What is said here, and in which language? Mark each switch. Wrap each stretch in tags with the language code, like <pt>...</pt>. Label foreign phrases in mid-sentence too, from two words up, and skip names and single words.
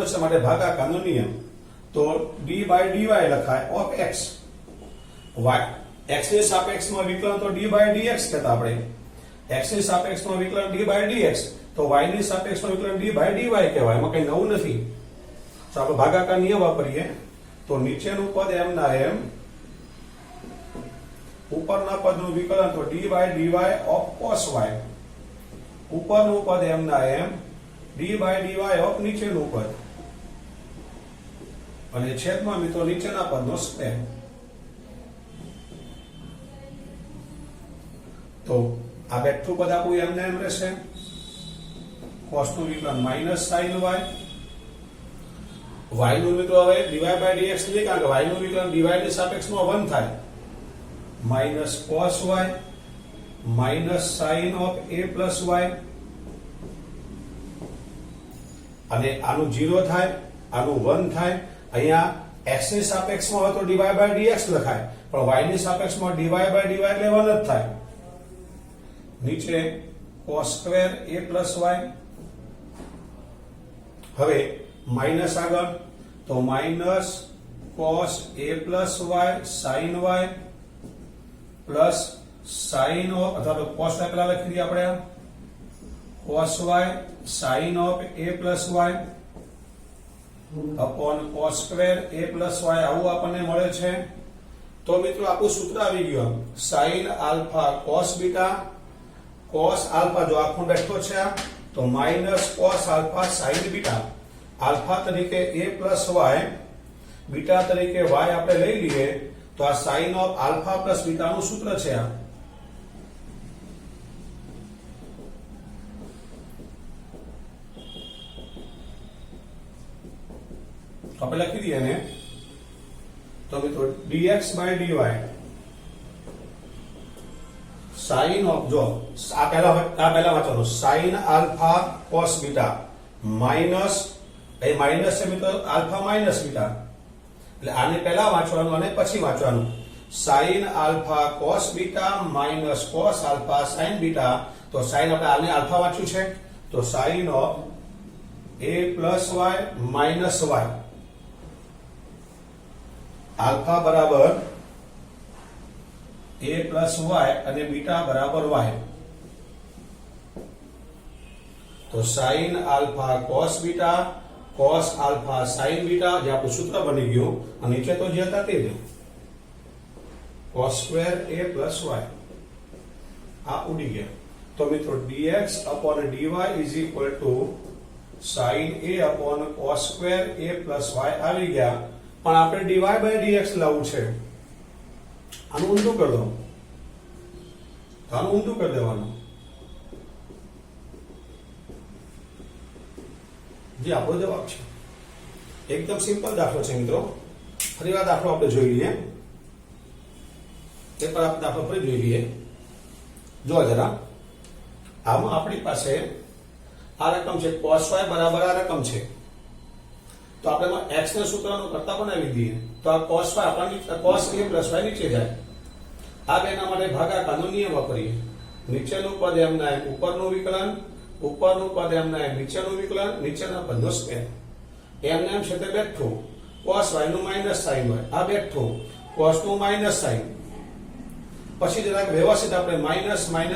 <gu>છે માટે ભાગાકારનો નિયમ તો</gu> <en>d by dy</en> <gu>લખાય of x y x ની સાપેક્ષમાં વિકલન તો</gu> <en>d by dx</en> <gu>કહેતા આપણે x ની સાપેક્ષમાં વિકલન</gu> <en>d by dx</en> <gu>તો y ની સાપેક્ષમાં વિકલન</gu> <en>d by dy</en> <gu>કહેવાય એમાં કઈ નવું નથી તો આપણે ભાગાકાર નિયમ વાપરીએ તો નીચેનું પદ m ના m ઉપરના પદનું વિકલન તો</gu> <en>d by dy of cos y</en> <gu>ઉપરનું પદ m ના m</gu> <en>d by dy of</en> <gu>નીચેનું પદ અને છેદમાં મિત્રો નીચેના પદનો સ્ક્વેર તો આ બેઠું પદ આપણું એમને એમ રહેશે cos નું વિકલન</gu> <en>minus sin</en> <gu>y નું મિત્રો હવે</gu> <en>dy by dx</en> <gu>નહીં કારણ કે y નું વિકલન dy ની સાપેક્ષમાં 1 થાય</gu> <en>minus cos y minus sin of a plus y</en> <gu>અને આનું 0 થાય આનું 1 થાય અહીંયા x ની સાપેક્ષમાં હોય તો</gu> <en>dy by dx</en> <gu>લખાય પણ y ની સાપેક્ષમાં</gu> <en>dy by dy</en> <gu>એટલે 1 જ થાય નીચે</gu> <en>cos square a plus y</en> <gu>હવે માઈનસ આગળ તો</gu> <en>minus cos a plus y sin y plus sin of</en> <gu>અથવા તો cos ને પહેલા લખી દઈએ આપણે</gu> <en>cos y sin of a plus y upon cos square a plus y</en> <gu>આવું આપણને મળે છે તો મિત્રો આપણું સૂત્ર આવી ગયું</gu> <en>sin alpha cos beta cos alpha</en> <gu>જો આખો બેઠો છે તો</gu> <en>minus cos alpha sin beta alpha</en> <gu>તરીકે</gu> <en>a plus y beta</en> <gu>તરીકે y આપણે લઈ લઈએ તો આ</gu> <en>sin of alpha plus beta</en> <gu>નું સૂત્ર છે આ તો આપણે લખી દઈએ ને તો મિત્રો</gu> <en>dx by dy sin of</en> <gu>જો આ પહેલા વાંચવાનું</gu> <en>sin alpha cos beta minus</en> <gu>એ માઈનસ છે મિત્રો</gu> <en>alpha minus beta</en> <gu>એટલે આને પહેલા વાંચવાનું અને પછી વાંચવાનું</gu> <en>sin alpha cos beta minus cos alpha sin beta</en> <gu>તો sin આપણે આને alpha વાંચ્યું છે તો</gu> <en>sin of a plus y minus y</en> <gu>alpha બરાબર</gu> <en>a plus y</en> <gu>અને beta બરાબર y તો</gu> <en>sin alpha cos beta cos alpha sin</en> <gu>beta જે આપણું સૂત્ર બની ગયું અને નીચે તો જે હતા તે જ</gu> <en>cos square a plus y</en> <gu>આ ઉડી ગયા તો મિત્રો</gu> <en>dx upon dy is equal to sin a upon cos square a plus y</en> <gu>આવી ગયા પણ આપણે</gu> <en>dy by dx</en> <gu>લાવવું છે આનું ઊંધું કરી દો આનું ઊંધું કરી દેવાનું જે આપણો જવાબ છે એકદમ સિમ્પલ દાખલો છે મિત્રો ફરીવાર દાખલો આપણે જોઈ લઈએ એક વાર આપણે દાખલો ફરી જોઈ લઈએ જો જરા આમાં આપણી પાસે આ રકમ છે</gu> <en>cos y</en> <gu>બરાબર આ રકમ છે, તો આપણે x ને સૂત્રનો કરતા બનાવી દઈએ તો આ</gu> <en>cos y</en> <gu>આપણને</gu> <en>cos a plus y</en> <gu>નીચે જાય, આ બેના માટે ભાગાકારનો નિયમ વાપરીએ, નીચેનું પદ m ના m ઉપરનું વિકલન, ઉપરનું પદ m ના m નીચેનું વિકલન, નીચેના પદનો સ્ક્વેર, m ના m છે તે બેઠું,</gu> <en>cos y</en> <gu>નું</gu> <en>minus sin y,</en> <gu>આ બેઠું cos નું</gu> <en>minus sin,</en> <gu>પછી જરાક વ્યવસ્થિત આપણે</gu> <en>minus minus</en>